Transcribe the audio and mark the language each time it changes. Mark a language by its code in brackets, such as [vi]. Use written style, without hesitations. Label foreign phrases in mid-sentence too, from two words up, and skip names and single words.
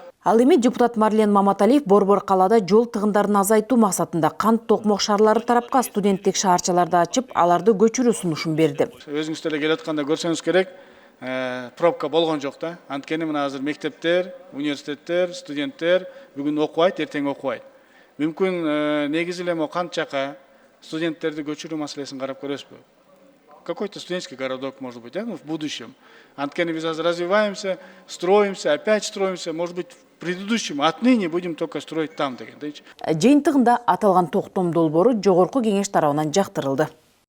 [ky] Ал эми депутат Марлен Маматалиев Борбор калаада жол тыгындарын азайтуу максатында кант токмок шаарлары тарапка студенттик шаарчаларды ачып, аларды көчүрүү сунушун берди. Өзүңүз деле келатканда көрсөңүз керек, пробка болгон жок да. Анткени мына азыр мектептер, университеттер, студенттер бүгүн окубайт, эртең окубайт. Мүмкүн негизи эле могу кант жака студенттерди көчүрүү маселесин карап көрөсүзбү? [ru] Какой-то студенческий городок, может быть, в будущем. [ky] Анткени биз азыр [ru] развиваемся, строимся, опять строимся, может быть, в предыдущем, отныне будем только строить там деген. [ky] Жыйынтыгында аталган токтом долбоору жогорку кеңеш тарабынан жактырылды.